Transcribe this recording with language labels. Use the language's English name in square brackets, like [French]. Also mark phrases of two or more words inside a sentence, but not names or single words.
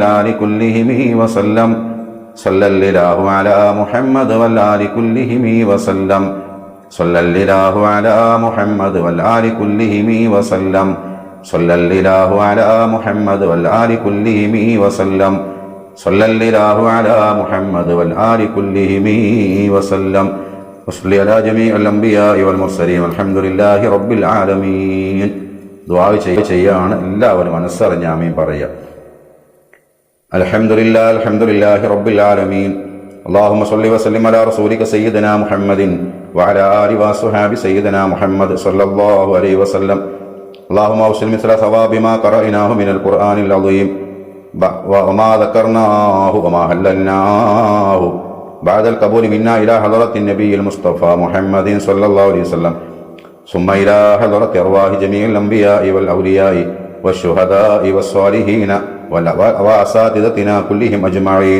[Arabic] آل كلهم وسلم صلى الله على محمد والآل كلهم وسلم صلى الله على محمد والآل كلهم وسلم صلى الله على محمد والآل كلهم وسلم صلى الله على محمد والآل كلهم وسلم وصل على جميع الأنبياء والمرسلين الحمد لله رب العالمين. [Malayalam] ദുആ ചെയ്യാണ് എല്ലാവരും മനസ്സറിഞ്ഞ് ആമീൻ പറയുക. [Arabic] الحمد لله رب العالمين. اللهم صل وسلم على رسولك سيدنا محمد وعلى آله وصحبه سيدنا محمد صلى الله عليه وسلم. اللهم اوصل مثل ثواب ما قرأناه من القرآن العظيم وما ذكرناه وما هللناه بعد القبول منا إلى حضرة النبي المصطفى محمد صلى الله عليه وسلم ثم إلى حضرة أرواح جميع الأنبياء والأولياء والشهداء والصالحين وأساتذتنا كلهم أجمعين.